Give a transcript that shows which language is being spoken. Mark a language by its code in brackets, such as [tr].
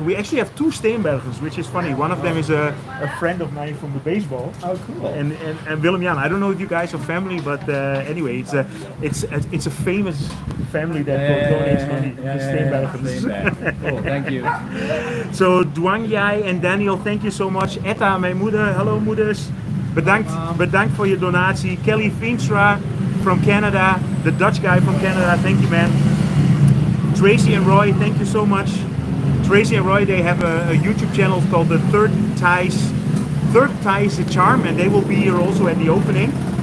[en] We actually have two Steenbergers, which is funny. One of them is a friend of mine from the baseball. Oh, cool. And Willem-Jan, I don't know if you guys are family, but anyway, it's a famous family that donates money to Steenbergers. Cool, thank you. So Duang Yai and Daniel, thank you so much. [nl] Etta, mijn moeder, hallo moeders. Bedankt voor je donatie. [en] Kelly Veenstra from Canada, the Dutch guy from Canada, thank you, man. Tracy and Roy, thank you so much. Tracy and Roy, they have a YouTube channel called the Third Ties a Charm, and they will be here also at the opening.